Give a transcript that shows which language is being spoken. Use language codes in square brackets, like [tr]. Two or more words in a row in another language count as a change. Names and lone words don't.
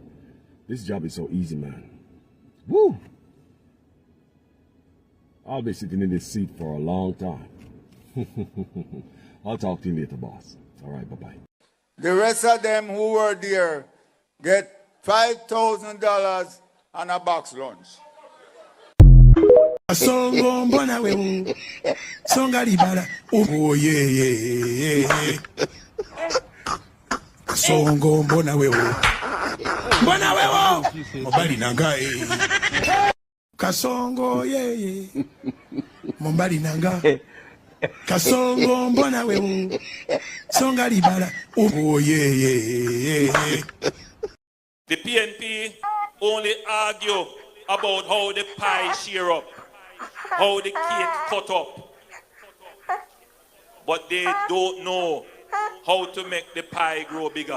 [en] This job is so easy, man. Woo! I'll be sitting in this seat for a long time. I'll talk to you later, boss. All right, bye-bye. The rest of them who were there get $5,000 and a box lunch. [ln] Songo mbona we songa libala [en] oh yeah [ln] Songo mbona we mobali nanga Kasongo yeah mobali nanga Kasongo mbona we songa libala [en] oh yeah The PNP only argue about how the pie share up, how the cake cut up. But they don't know how to make the pie grow bigger.